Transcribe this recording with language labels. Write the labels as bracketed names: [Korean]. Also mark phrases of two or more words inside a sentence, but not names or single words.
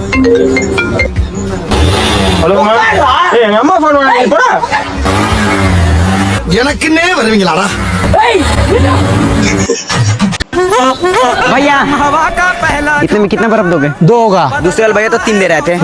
[Tamil] ஹலோ எங்க அம்மா போன் பண்ணி போடா. எனக்குன்னே வருவீங்களாடா? [Hindi] भैया इतने में कितना बर्फ दोगे? 2 होगा। दूसरे वाले भैया तो 3 दे रहे थे।